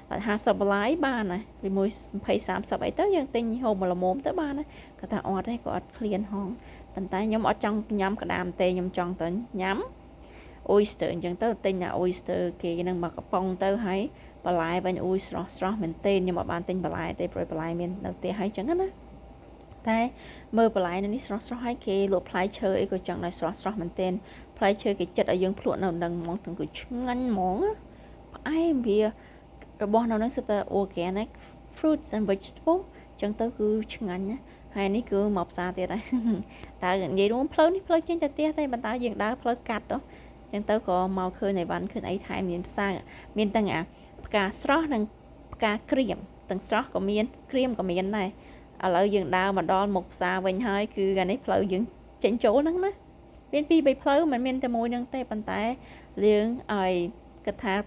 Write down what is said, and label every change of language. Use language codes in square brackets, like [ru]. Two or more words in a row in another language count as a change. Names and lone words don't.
[km] $50 បានណាជាមួយ20-30អីទៅយើងទិញហូបមកល្មមទៅបានណាគាត់ថាអត់ទេគាត់អត់ឃ្លានហងប៉ុន្តែខ្ញុំអត់ចង់ញ៉ាំក្តាមទេខ្ញុំចង់ទៅញ៉ាំ oyster អញ្ចឹងទៅទិញតែ oyster គេនឹងមកកំប៉ុងទៅហើយបន្លែវិញស្រស់មែនទេខ្ញុំអត់បានទិញបន្លែទេព្រោះបន្លែមាននៅផ្ទះហើយអញ្ចឹងណាតែមើលបន្លែនេះស្រស់ហើយគេលក់ផ្លែឈើអីក៏ចង់ដែរស្រស់មែនទេផ្លែឈើគេចិត្តឲ្យយើងភ្លក់នៅនឹងហ្មងទាំងគឺ ឆ្ងាញ់ហ្មងផ្អែមវារបស់នៅនឹងសិតតែ [en] organic fruits and vegetables [km] អញ្ចឹងទៅគឺឆ្ងាញ់ណាហើយនេះគឺមកផ្សារទៀតហើយ តើនិយាយរួមផ្លូវនេះផ្លូវចេញទៅផ្ទះតែបន្តយើងដើរផ្លូវកាត់ទៅអញ្ចឹងទៅក៏មកឃើញអីវ៉ាន់ឃើញអីថែមមានផ្សារមានទាំងអាផ្កាស្រស់និងផ្កាក្រៀមទាំងស្រស់ក៏មានក្រៀមក៏មានដែរឥឡូវយើងដើរមកដល់មុខផ្សារវិញហើយគឺអានេះផ្លូវយើងចេញចូលហ្នឹងណាមាន2 3ផ្លូវមិនមានតែមួយហ្នឹងទេប៉ុន្តែយើងឲ្យគិតថា